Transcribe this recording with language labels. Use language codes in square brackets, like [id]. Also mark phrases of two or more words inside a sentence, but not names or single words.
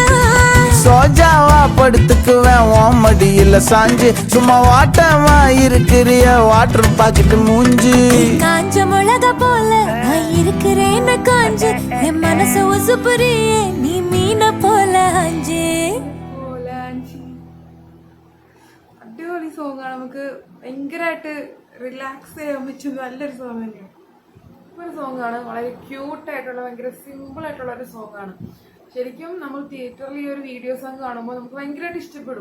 [ta] சோஜாவா படுத்துக்குவேன் ஓமடியில சாஞ்சு, சும்மா வாட்டமா இருக்கிறிய [en] water packet [ta] மூஞ்சி. காஞ்ச மிளகா போல நான் இருக்கிறேன்னு காஞ்சு, என் மனசு உசுப்புறிய நீ மீன போல ஆஞ்சு. [ml] അടിപൊളി സോങ്ങാണ്. നമുക്ക് ഭയങ്കരമായിട്ട് റിലാക്സ് ചെയ്യാൻ പറ്റുന്ന നല്ലൊരു സോങ് തന്നെയാണ്. ഒരു സോങ്ങാണ്, വളരെ ക്യൂട്ടായിട്ടുള്ള ഭയങ്കര സിമ്പിളായിട്ടുള്ള ഒരു സോങ്ങാണ്. ശരിക്കും നമ്മൾ തിയേറ്ററിൽ ഈ ഒരു [en] video song [ml] കാണുമ്പോൾ നമുക്ക് ഭയങ്കരമായിട്ട് ഇഷ്ടപ്പെടും.